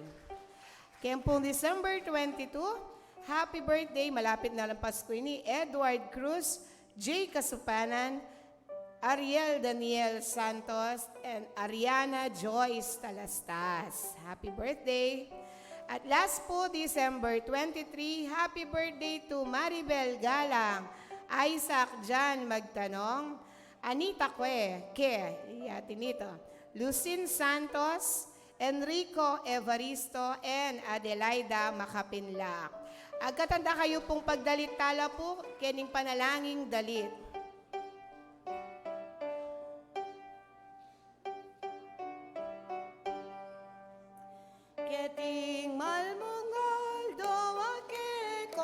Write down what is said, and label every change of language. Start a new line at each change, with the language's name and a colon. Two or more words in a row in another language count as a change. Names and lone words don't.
Pampanga: Kaya pong December 22,
English: happy birthday,
Pampanga: malapit na lang Pasko ini, Edward Cruz, Jay Kasupanan, Ariel Daniel Santos, and Ariana Joyce Talastas.
English: Happy birthday! At last po, December 23, happy birthday to Maribel Galang, Isaac Jan Magtanong, Anita Lucin Santos, Enrico Evaristo, and Adelaida Makapinlak.
Pampanga: Agkatanda kayo pong pagdalit tala po, kening panalangin dalit. Keting malmungal doakeko.